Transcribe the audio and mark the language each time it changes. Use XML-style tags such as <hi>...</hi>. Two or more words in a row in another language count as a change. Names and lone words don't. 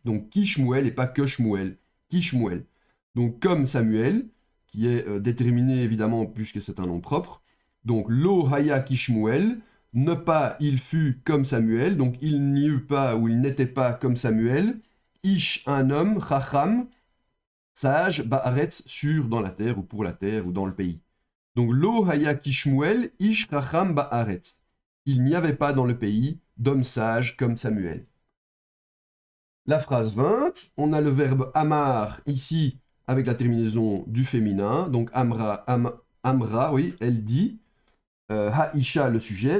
<fr>Donc</fr> <he>כשמואל</he> <fr>et pas que Shmuel,</fr> <he>כשמואל.</he> <fr>Donc comme Samuel, qui est déterminé évidemment puisque c'est un nom propre. Donc</fr> <he>לא היה כשמואל,</he> <fr>ne pas il fut comme Samuel, donc il n'y eut pas ou il n'était pas comme Samuel. Ish, un homme, chacham, sage, ba'aretz, sûr dans la terre ou pour la terre ou dans le pays.</fr> <he>Donc לא היה כשמואל, איש חכם בארץ.</he> <fr>Il n'y avait pas dans le pays d'homme sage comme Samuel. La phrase 20, on a le verbe amar ici avec la terminaison du féminin. Donc amra, amra, oui, elle dit. Haisha, le sujet.</fr>